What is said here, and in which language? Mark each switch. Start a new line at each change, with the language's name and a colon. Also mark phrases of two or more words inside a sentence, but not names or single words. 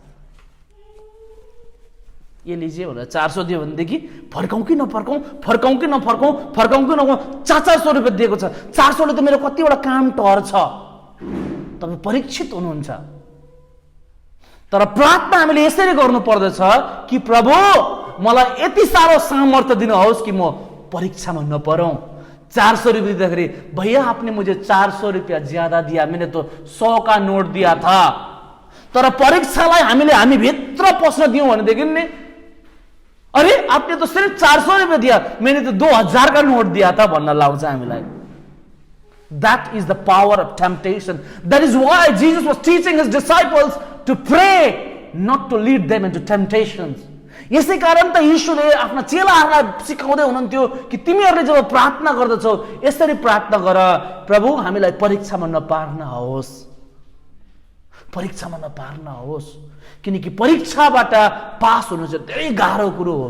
Hindi: ये लिजिए
Nepali: भनेर 400 दियो भनेदेखि फर्काउँ कि नफर्काउँ, फर्काउँ कि नफर्काउँ, फर्काउँ कि नफर्काउँ, 400 रुपियाँ दिएको छ, 400 ले त मेरो कतिवटा काम टर्छ। तपाईँ परीक्षित हुनुहुन्छ। तर प्रार्थना हामीले यसरी गर्नु पर्दछ कि प्रभु मलाई यति साह्रो सामर्थ्य दिनुहोस् कि म परीक्षामा नपरौँ।
Hindi: 400 रुपये दिँदाखेरि भैया आपने मुझे 400 रुपया ज्यादा दिया, मैंने तो 100 का नोट दिया था।
Nepali: तर परीक्षालाई हामी भित्र पस्न दियौँ भनेदेखि नि
Hindi: अरे आपने तो सिर्फ 400 रुपये दिया, मैंने तो 2000 का नोट दिया था
Nepali: भन्न लाउँछ हामीलाई।
English: That is the power of temptation. That is why Jesus was teaching his disciples to pray, not to lead them into temptations.
Nepali: यसै कारण त यीशुले आफ्ना चेलाहरूलाई सिकाउँदै हुनुहुन्थ्यो कि तिमीहरूले जब प्रार्थना गर्दछौ यसरी प्रार्थना गर, प्रभु हामीलाई परीक्षामा नपार्नुहोस्, परीक्षामा नपार्नुहोस्, किनकि परीक्षाबाट पास हुनु चाहिँ धेरै गाह्रो कुरो हो।